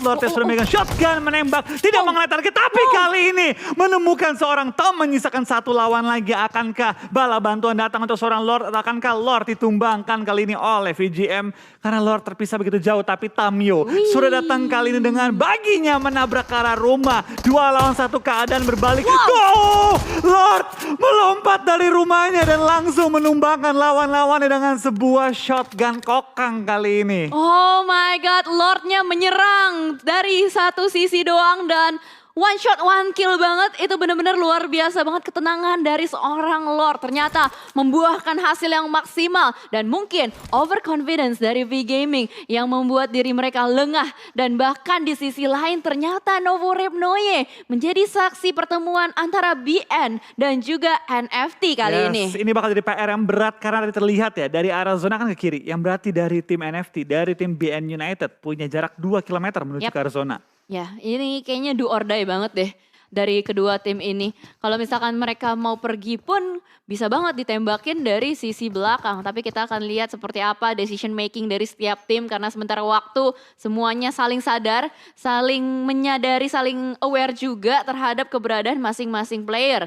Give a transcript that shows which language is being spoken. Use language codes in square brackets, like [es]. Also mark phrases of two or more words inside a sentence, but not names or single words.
[id] Lord yang sudah memegang shotgun menembak, tidak mengenai target. Tapi kali ini menemukan seorang Tom menyisakan satu lawan lagi. Akankah bala bantuan datang untuk seorang Lord atau akankah Lord ditumbangkan kali ini oleh VGM? Karena Lord terpisah begitu jauh tapi Tamyo sudah datang kali ini dengan baginya menabrak ke arah rumah. 2 lawan 1 keadaan berbalik. Go! Lord melompat dari rumahnya dan langsung menumbangkan lawan-lawannya dengan sebuah shotgun kokang kali ini. [en] Oh my god, [id] Lordnya menyerang dari satu sisi doang dan [en] one shot, one kill [id] banget. Itu benar-benar luar biasa banget ketenangan dari seorang Lord. Ternyata membuahkan hasil yang maksimal. Dan mungkin overconfidence dari VGaming yang membuat diri mereka lengah. Dan bahkan di sisi lain ternyata Novo Repnoye menjadi saksi pertemuan antara BN dan juga NFT kali ini. Ini bakal jadi PR yang berat karena terlihat ya dari arah zona kan ke kiri. Yang berarti dari tim NFT, dari tim BN United punya jarak 2 km menuju ke arah zona. Ya, ini kayaknya [en] do or die [id] banget deh dari kedua tim ini. Kalau misalkan mereka mau pergi pun bisa banget ditembakin dari sisi belakang. Tapi kita akan lihat seperti apa [en] decision making [id] dari setiap tim. Karena sementara waktu semuanya saling sadar, saling menyadari, saling aware juga terhadap keberadaan masing-masing player.